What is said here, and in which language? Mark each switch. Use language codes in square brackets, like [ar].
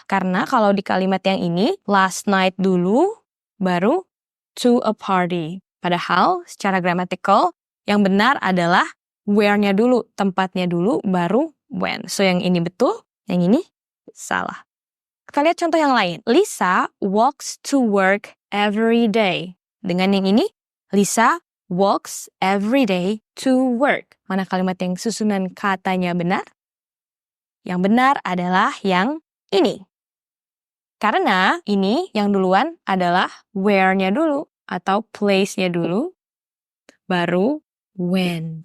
[id] Karena kalau di kalimat yang ini, last night dulu, baru to a party. Padahal secara grammatical, yang benar adalah where-nya dulu, tempatnya dulu, baru when. So yang ini betul, yang ini salah. Kita lihat contoh yang lain. [en] Lisa walks to work every day. [id] Dengan yang ini, [en] Lisa walks every day to work. [id] Mana kalimat yang susunan katanya benar? Yang benar adalah yang ini. Karena ini yang duluan adalah where-nya dulu atau place-nya dulu, baru when.